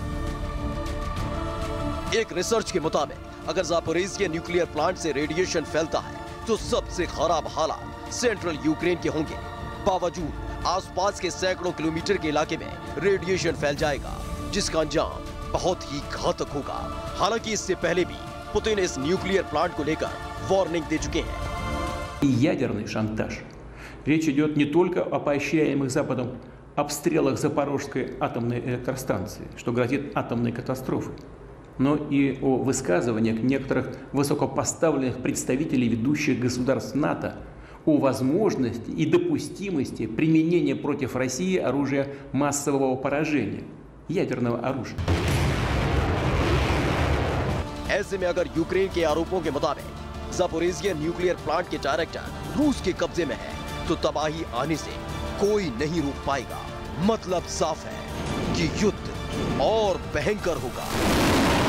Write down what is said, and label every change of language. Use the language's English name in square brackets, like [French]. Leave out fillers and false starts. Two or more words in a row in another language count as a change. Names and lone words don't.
[Hindi] एक रिसर्च के मुताबिक अगर ज़ापोरिज़िया [English] nuclear plant [Hindi] से रेडिएशन फैलता है तो सबसे खराब हालात सेंट्रल यूक्रेन के होंगे। बावजूद आसपास के सैकड़ों किलोमीटर के इलाके में रेडिएशन फैल जाएगा, जिसका अंजाम बहुत ही घातक होगा। हालांकि इससे पहले भी पुतिन इस [English] nuclear plant [Hindi] को लेकर वार्निंग दे चुके हैं। [Russian] Ядерный шантаж. Речь идет не только о поощряемых Западом обстрелах Запорожской атомной электростанции, что грозит атомной катастрофой, но и о высказываниях некоторых высокопоставленных представителей ведущих государств НАТО о возможности и допустимости применения против России оружия массового поражения, ядерного оружия. [Hindi] ऐसे में अगर यूक्रेन के आरोपों के मुताबिक ज़ापोरिज़िया [English] nuclear plant [Hindi] के डायरेक्टर रूस के कब्जे में है तो तबाही आने से कोई नहीं रोक पाएगा। मतलब साफ है कि युद्ध और भयंकर होगा।